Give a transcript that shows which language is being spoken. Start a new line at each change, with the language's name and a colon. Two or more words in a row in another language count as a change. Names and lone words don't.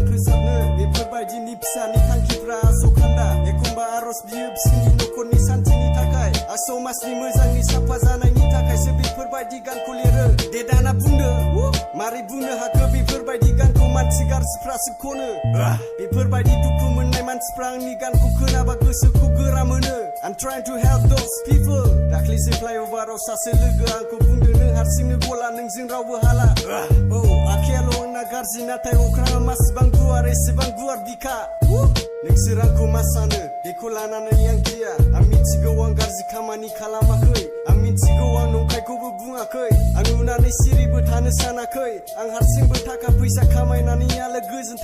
Bodo: फोसाबनो बेफोरबायदिनि फिसानि थांखिफ्रा आस'खान्दा एखमबा आर'ज बियो बिसोरनि न'खरनि सान्थिनि थाखाय समाजनि मोजांनि साफा जानायनि थाखायसो बेफोरबायदि गानखौ लिरो दे दाना बुंदो मारै बुंनो हाखो बेफोरबायदि गानखौ मानसि गाज्रिफ्रासो खनो बेफोरबायदि दुखु मोननाय मानसिफ्रा आंनि गानखौ खोनाबा गोसोखौ गोरा मोनो
English: I'm trying to help those people
Bodo: दाख्लैसो फ्लाइअभाराव सासे लोगो आंखौ बुंदों नों हारसिंनो गला नोंजों रावबो हाला आखायाल' आंना गाज्रि नाथाय अख्राङा मासेबां गुवार एसेबां गुवार बिखा नोंसोर आंखौ मा सानो बेखौ लानानै आं गिया आं मिथिगौ आं गाज्रि खामानि खालामाखै आं मिथिगौ आं नंखायखौबो बुङाखै आं नुनानै सिरिबो थानो सानाखै आं हारसिंबो थाखा फैसा खामायनानै आलो गोजोन